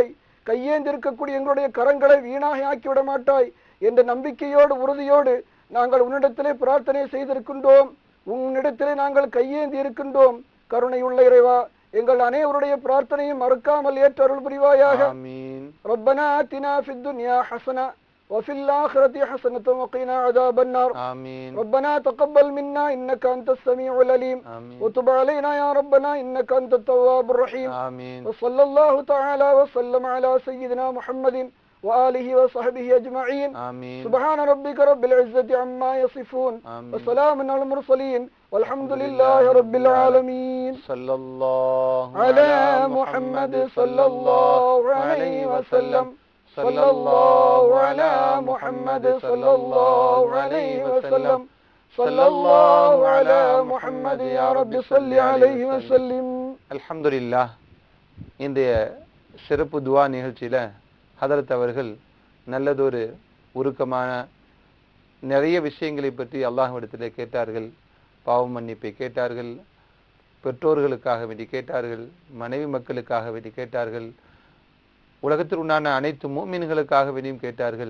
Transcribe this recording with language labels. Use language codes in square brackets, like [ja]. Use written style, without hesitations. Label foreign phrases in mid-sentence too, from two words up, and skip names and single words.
[ta] கையேந்திருக்கக்கூடிய எங்களுடைய கரங்களை வீணாக ஆக்கிவிட மாட்டாய் என்ற நம்பிக்கையோடு உறுதியோடு நாங்கள் உன்னிடத்திலே பிரார்த்தனை செய்திருக்கின்றோம். உன்னிடத்திலே நாங்கள் கையேந்தி இருக்கின்றோம். கருணையுள்ள இறைவா, எங்கள் அனைவருடைய பிரார்த்தனையும் மறுக்காமல் ஏற்றருள் புரிவாயாக. ஆமீன். [ar] ربنا آتنا في الدنيا حسنة وفي الآخرة حسنة وقنا عذاب النار. آمين. ربنا تقبل منا إنك أنت السميع العليم. آمين. وتب علينا يا ربنا إنك أنت التواب الرحيم. آمين. وصلى الله تعالى وسلم على سيدنا محمد وآله وصحبه أجمعين. آمين. سبحان ربك رب العزة عما يصفون. آمين. وسلام على المرسلين والحمد لله رب العالمين. صلى الله على محمد صلى الله عليه وسلم. صلى الله على محمد صلى الله عليه وسلم. صلى الله على محمد يا رب صل عليه وسلم. [ta] அல்ஹம்துலில்லாஹ். இன்றைய சிறப்பு துஆ நிகழ்ச்சியில ஹதரத் அவர்கள் நல்லதொரு உருக்கமான நிறைய விஷயங்களை பற்றி அல்லாஹ்விடத்திலே கேட்டார்கள். பாவ மன்னிப்பை கேட்டார்கள், பெற்றோர்களுக்காக வேண்டி கேட்டார்கள், மனைவி மக்களுக்காக வேண்டி கேட்டார்கள், உலகத்தில் உண்டான அனைத்து மூமின்களுக்காக வேண்டியும் கேட்டார்கள்.